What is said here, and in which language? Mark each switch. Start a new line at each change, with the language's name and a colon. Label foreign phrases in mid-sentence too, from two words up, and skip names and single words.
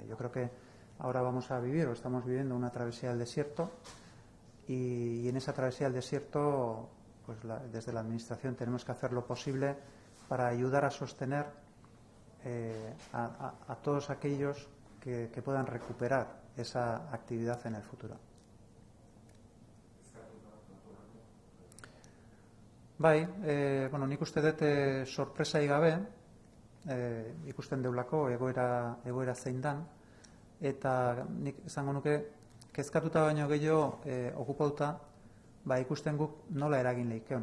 Spanish: Yo creo que ahora vamos a vivir o estamos viviendo una travesía del desierto y en esa travesía del desierto pues desde la Administración tenemos que hacer lo posible para ayudar a sostener a todos aquellos que puedan recuperar esa actividad en el futuro.
Basque: Bai, bueno, nik uste dut sorpresai gabe, ikusten deulako egoera zein dan, eta nik esango nuke kezkatuta baino gehiago okupauta, ikusten guk nola eragin leikeon.